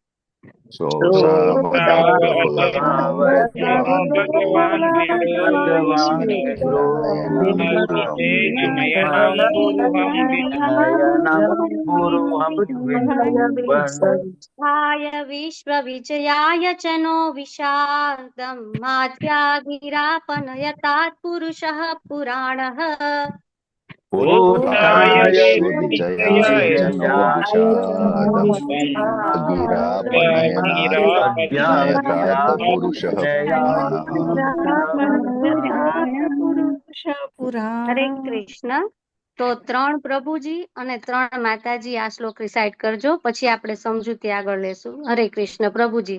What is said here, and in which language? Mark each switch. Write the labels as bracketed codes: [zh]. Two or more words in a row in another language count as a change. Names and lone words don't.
[sa] उत्थाय विश्वविजयाय च नो विषादं माध्यागिरापनयतात् पुरुषः पुराणः उत्थाय विजयाय च नो विषादम् गिरापनयतात् पुरुषः [gu] હરે કૃષ્ણ. તો 3 પ્રભુજી અને 3 માતાજી આ શ્લોક રિસાઇટ કરજો, પછી આપણે સમજૂતી આગળ લેશું. હરે કૃષ્ણ. પ્રભુજી.